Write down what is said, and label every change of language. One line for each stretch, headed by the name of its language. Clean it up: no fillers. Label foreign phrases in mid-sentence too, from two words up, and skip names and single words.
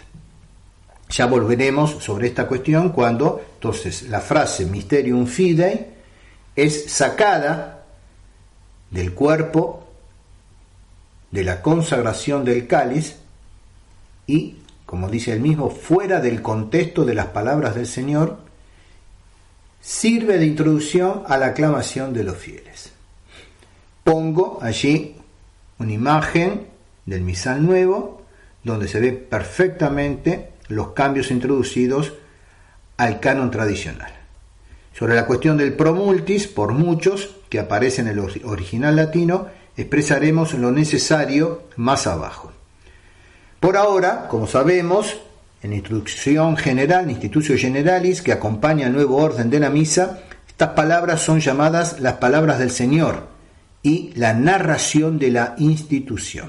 Spanish: Ya volveremos sobre esta cuestión cuando entonces la frase
Latin: Mysterium Fidei
Spanish: es sacada del cuerpo de la consagración del cáliz y, como dice él mismo, fuera del contexto de las palabras del Señor, sirve de introducción a la aclamación de los fieles. Pongo allí una imagen del misal nuevo donde se ve perfectamente los cambios introducidos al canon tradicional. Sobre la cuestión del
Latin: pro multis,
Spanish: por muchos, que aparece en el original latino, expresaremos lo necesario más abajo. Por ahora, como sabemos, en la instrucción general, Institutio Generalis, que acompaña el nuevo orden de la misa, estas palabras son llamadas las palabras del Señor y la narración de la institución.